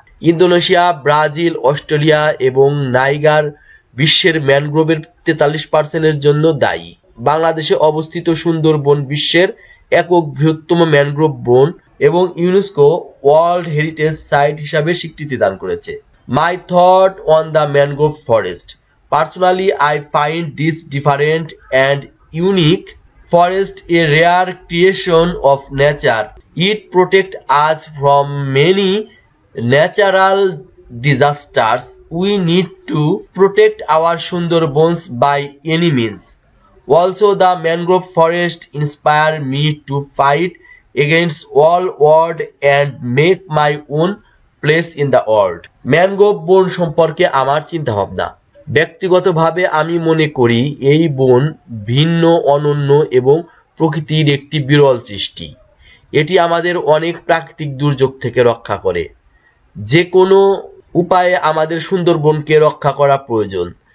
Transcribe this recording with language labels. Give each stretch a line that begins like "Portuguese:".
Bangla: Indonesia, Brazil, Australia এবং নাইগার বিশ্বের ম্যানগ্রোভের 43% জন্য দায়ী। বাংলাদেশে অবস্থিত সুন্দরবন বিশ্বের একক বৃহত্তম ম্যানগ্রোভ বন এবং ইউনেস্কো ওয়ার্ল্ড হেরিটেজ সাইট হিসাবে স্বীকৃতি দান করেছে।
English: My thought on the mangrove forest. Personally, I find this different and unique forest a rare creation of nature. It protects us from many natural disasters. We need to protect our Sundarbans by any means. Also, the mangrove forest inspire me to fight against all world and make my own place in the world.
Bangla: Mangrove বন সম্পর্কে আমার চিন্তা ভাবনা। ব্যক্তিগতভাবে আমি মনে করি এই বন ভিন্ন, অনন্য এবং প্রকৃতির একটি বিরল সৃষ্টি। এটি আমাদের অনেক প্রাকৃতিক দুর্যোগ থেকে রক্ষা করে। যে কোনো উপায়ে আমাদের সুন্দরবনকে রক্ষা করা প্রয়োজন।